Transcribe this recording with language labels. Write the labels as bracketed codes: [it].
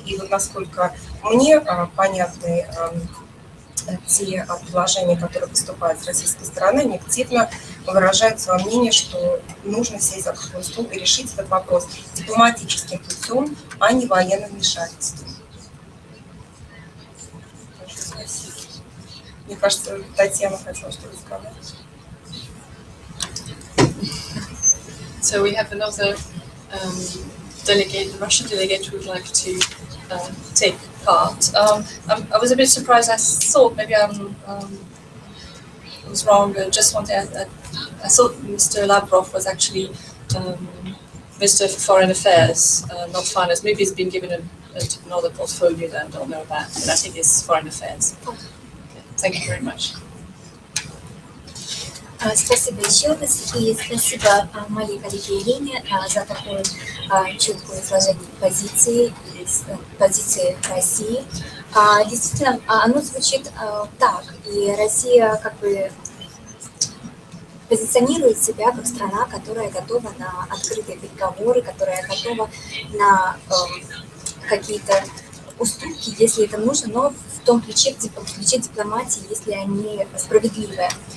[ru] И вот насколько мне понятны те предложения, которые поступают с российской стороны, они активно выражают свое мнение, что нужно сесть за круглый стол и решить этот вопрос дипломатическим путем, а не военным вмешательством. Мне кажется, Татьяна хотела что-то сказать. [en] So we have another delegate, the Russian delegate, who would like to take part. I was a bit surprised. I thought maybe I was wrong. I just wanted. I thought Mr. Lavrov was actually Minister for Foreign Affairs, not Finance. Maybe he's been given another portfolio that I don't know about, but I think it's Foreign Affairs. Okay. Thank you very much. [ru] Спасибо еще раз, и спасибо моей коллеге Ирине за такое четкое изложение позиции России. Действительно, оно звучит так, и Россия как бы позиционирует себя как страна, которая готова на открытые переговоры, которая готова на какие-то уступки, если это нужно, но в том ключе дипломатии, если они справедливые.